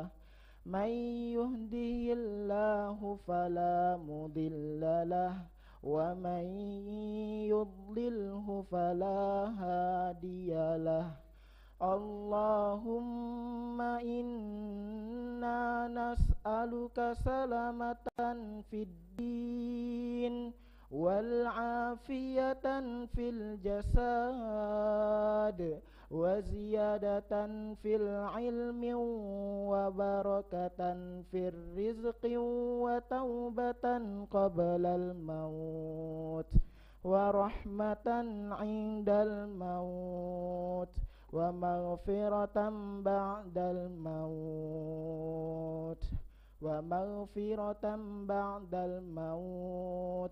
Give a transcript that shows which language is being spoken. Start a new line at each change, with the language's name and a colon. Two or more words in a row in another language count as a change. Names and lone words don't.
Arabic: من يهده الله فلا مضل له ومن يضلله فلا هادي له. اللهم إنا نسألك سلامة في الدين والعافية في الجسد وزيادة في العلم وبركة في الرزق وتوبة قبل الموت ورحمة عند الموت ومغفرة بعد الموت ومغفرة بعد الموت.